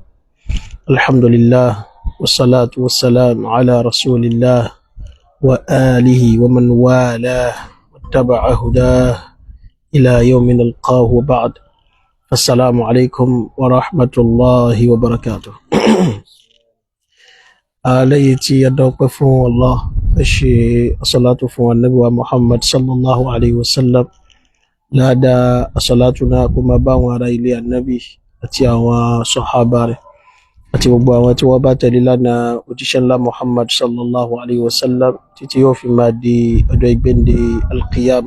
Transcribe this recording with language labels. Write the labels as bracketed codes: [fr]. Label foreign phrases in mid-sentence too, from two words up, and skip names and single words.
[ar] الحمد لله والصلاة والسلام على رسول الله وآله ومن والاه واتبع هداه إلى يوم نلقاه وبعد. السلام عليكم ورحمة الله وبركاته. [yo] lẹ́yìn tí a dọ́pẹ́ fún Allah, ẹ ṣe asọ́látù fún Ànábì wa Muhammad [ar] صلى الله عليه وسلم. [yo] Ládàá asọ́látù náà kó máa bá àwọn ará ilé Ànábì àti àwọn sọ̀hábà rẹ̀ àti gbogbo àwọn tí wọ́n bá tẹ̀lé lánàá òjíṣẹ́ ńlá Muhammad [ar] صلى الله عليه وسلم [yo] títí yóò fi máa di ọjọ́ ìgbéǹde alqiyama.